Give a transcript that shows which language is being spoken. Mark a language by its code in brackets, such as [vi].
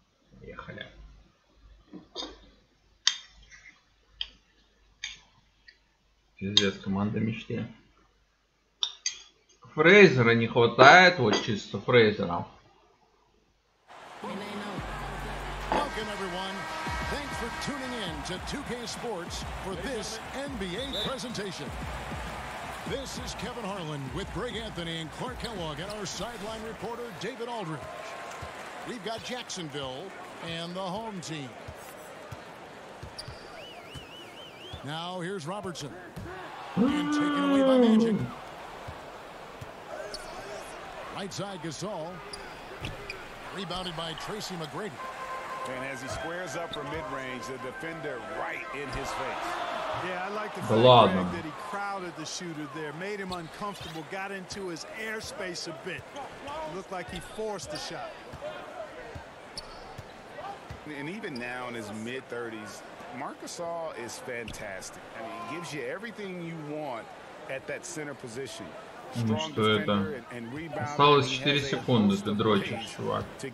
[ru] Поехали. Пиздец, команда мечты. Фрейзера не хватает, вот чисто Фрейзера. [en] Welcome everyone. Thanks for tuning in to 2K Sports for this NBA presentation. This is Kevin Harlan with Greg Anthony and Clark Kellogg and our sideline reporter David Aldridge. We've got Jacksonville and the home team. Now here's Robertson. And taken away by Magic. Right side Gasol. Rebounded by Tracy McGrady. And as he squares up from mid-range, the defender right in his face. Yeah, I like the fact, Greg, that he crowded the shooter there, made him uncomfortable, got into his airspace a bit. Looked like he forced the shot. And even now in his mid-30s, Marc Gasol is fantastic. I mean, he gives you everything you want at that center position. [ru] Ну что это? Осталось 4 секунды, ты дрочишь, чувак.